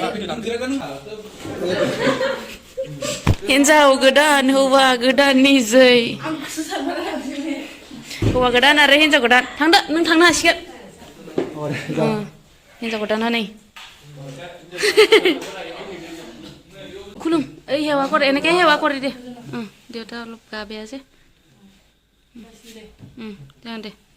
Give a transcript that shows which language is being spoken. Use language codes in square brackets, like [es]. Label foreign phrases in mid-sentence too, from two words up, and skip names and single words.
[brx] हिनजाव गोदान हौवा गोदाननि जै हौवा गोदान आरो हिनजाव गोदान थांदो नों थांनो हासिगोन हिनजाव गोदाना नै खुलुम ओइ हेवा करे [as] এনেকে হেৱা কৰি দে দেউতা অলপ গা বেয়া যে যাওঁ দে